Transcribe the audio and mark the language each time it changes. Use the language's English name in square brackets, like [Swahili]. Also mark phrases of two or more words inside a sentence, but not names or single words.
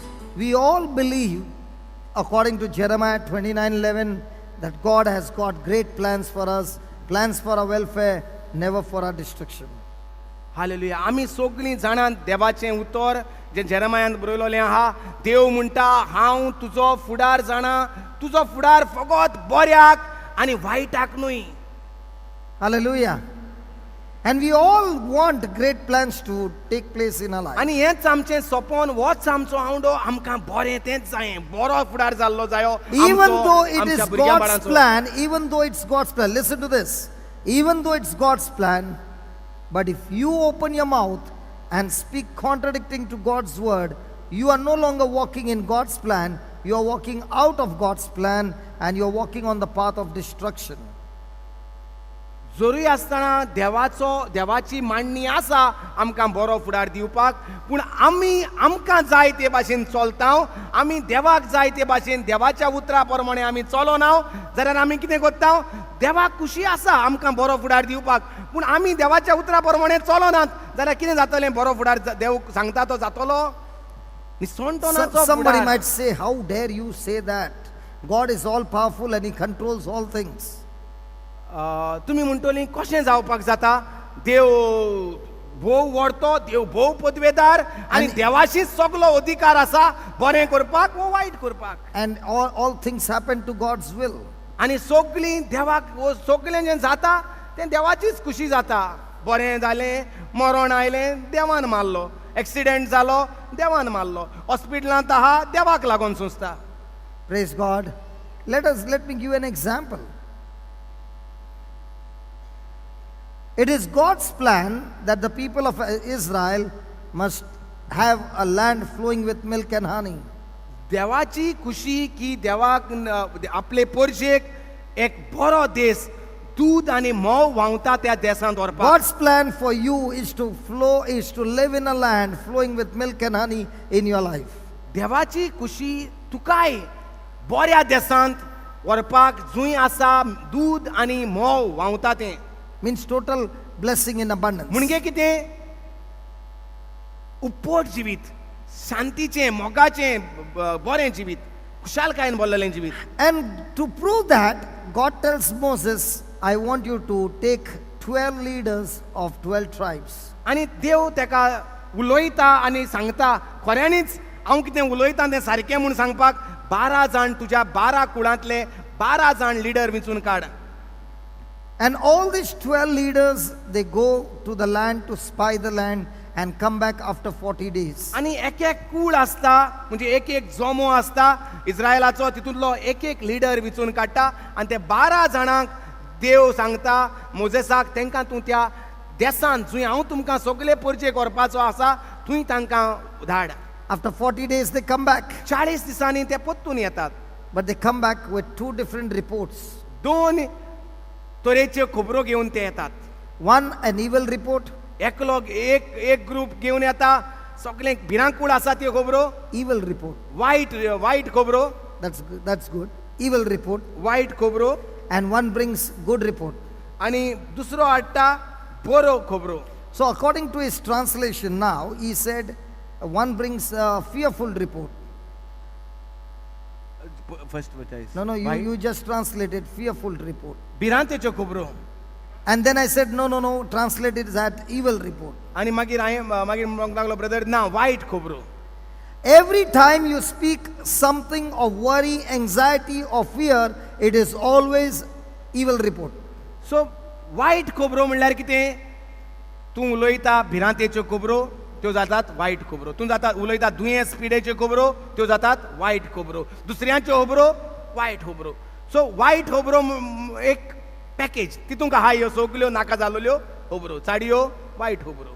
[English] we all believe, according to Jeremiah 29:11, that God has got great plans for us, plans for our welfare, never for our destruction. [Konkani] हालेलुया. आमी सगळीं जाणां देवाचें उतर जें जेरेमायान बरयलोलें आहा. देव म्हणटा हांव तुजो फुडार जाणा, तुजो फुडार फकत बऱ्याक आनी वायटाक न्हय. [English] Hallelujah. And we all want great plans to take place in our life. [Konkani] आनी हेंच आमचें सपोन, होच आमचो आवडो, आमकां बरें तेंच जायें, बरो फुडार जाल्लो जायो. [English] Even though it [Konkani] आमच्या [English] is [Konkani] भुरग्या [English] God's [Konkani] बाळांचो. [English] plan, even though it's God's plan, listen to this. Even though it's God's plan, but if you open your mouth and speak contradicting to God's word, you are no longer walking in God's plan, you are walking out of God's plan, and you are walking on the path of destruction. [Konkani] जरूय आसतना देवाची मांडणी आसा आमकां बरो फुडार दिवपाक, पूण आमी आमकां जाय ते भाशेन चलता, आमी देवाक जाय ते भाशेन देवाच्या उतरा प्रमाणे आमी चलोना जाल्यार आमी कितें करता, देवाक खुशी आसा आमकां बरो फुडार दिवपाक, पूण आमी देवाच्या उतरा प्रमाणे चलोनात जाल्यार कितें जातलें, बरो फुडार देव सांगता तो जातलो निसंतोनाचो [English] Somebody [Konkani] फुडार. [English] might say, how dare you say that? God is all powerful and he controls all things. [Konkani] तुमी म्हणटली कशें जावपाक जाता, देव भोव व्हडतो, देव भोव पदवेदार आनी देवाशीच सगलो अधिकार आसा बरें करपाक वो वायट करपाक. [English] And all things happen to God's will. [Konkani] आनी सगळीं देवाक सगळें जें जाता तें देवाचीच खुशी जाता. बरें जालें, मरण आयलें, देवान मारलो, एक्सिडेंट जालो, देवान मारलो, हॉस्पिटलांत आहा, देवाक लागून सुचता. [English] Praise God. Let me give an example. It is God's plan that the people of Israel must have a land flowing with milk and honey. [Konkani] देवाची खुशी की देवाक आपले परजेक एक बरो देश दूध आनी मोव व्हांवता त्या देशांत व्हरपाक. [English] God's plan for you is to live in a land flowing with milk and honey in your life. [Konkani] देवाची खुशी तुकाय बऱ्या देशांत व्हरपाक जूंय आसा दूध आनी मोव व्हांवता तें. [English] Means total blessing in abundance. [Konkani] म्हणजे कितें, उपट जिवीत, शांतीचें, मोगाचें बरें जिवीत, खुशालकायेन भरलेलें जिवीत. [English] And to prove that, God tells Moses, I want you to take 12 leaders of 12 tribes. [Konkani] आनी देव तेका उलयता आनी सांगता, खऱ्यांनीच हांव कितें उलयतां तें सारकें म्हूण सांगपाक 12 जाण तुज्या 12 कुळांतले 12 जाण लिडर वेंचून काड. [English] And all these 12 leaders, they go to the land to spy the land and come back after 40 days. [Konkani] आनी एक एक कूळ आसता, म्हणजे एक एक जोमो आसता इस्रायलाचो, तितूंतलो एक एक लिडर वेंचून काडटा आनी ते 12 जाणांक देव सांगता मोजेसाक, तांकां तूं त्या देशांत जंय हांव तुमकां सगळे परचे करपाचो आसा थंय तांकां धाड. [English] After 40 days, they come back. [Konkani] 40 दिसांनी ते परतून येतात. [English] But they come back with 2 different reports. [Konkani] दोन तरेच्यो खबरो घेवन ते येतात. [English] One, an evil report. [Konkani] एकलो एक ग्रुप घेवन येता, सगळे भिरांकूळ आसा त्यो खबरो, [English] Evil report. [Konkani] वायट खबरो, [English] That's good. Evil report. [Konkani] वायट खबरो, [English] And one brings good report. [Konkani] आनी दुसरो हाडटा बरो खबरो. [English] So according to his translation now, he said, one brings a fearful report. फर्स्ट No, you just translated fearful report. [Konkani] भिरांतेच्यो खबरो. [English] And then I said, no, translate it as evil report. [Konkani] आनी मागीर म्हणपाक लागलो, ब्रदर ना, वायट खबरो. [English] Every time you speak something of worry, anxiety or fear, it is always evil report. [Konkani] सो वायट खबरो म्हणल्यार कितें, तूं उलयता भिरांतेच्यो खबरो त्यो जातात वायट खबरो. तूं उलयता दुयेंस पिडेच्यो खबरो त्यो जातात वायट खबरो. दुसऱ्यांच्यो खबरो वायट खबरो. सो वायट खबरो एक पॅकेज, तितूंक आहा ह्यो सगल्यो नाका जाल्ल्यो खबरो, चाडयो वायट खबरो.